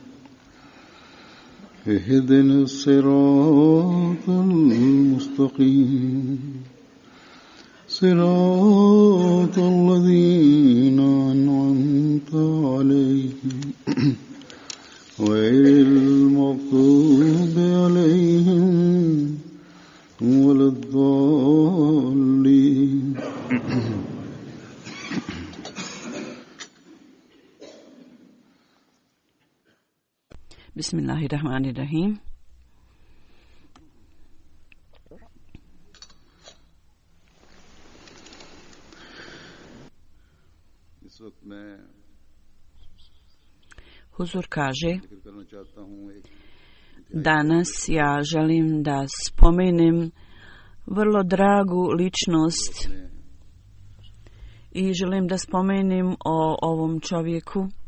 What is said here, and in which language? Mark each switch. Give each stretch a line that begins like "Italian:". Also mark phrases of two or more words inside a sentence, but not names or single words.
Arabic: اهدنا الصراط المستقيم صراط الذين أنعمت عليهم غير المغضوب عليهم ولا الضالين Bismillahirrahmanirrahim.
Bosnian: Huzur kaže, danas ja želim da spomenem vrlo dragu ličnost i želim da spomenem o ovom čovjeku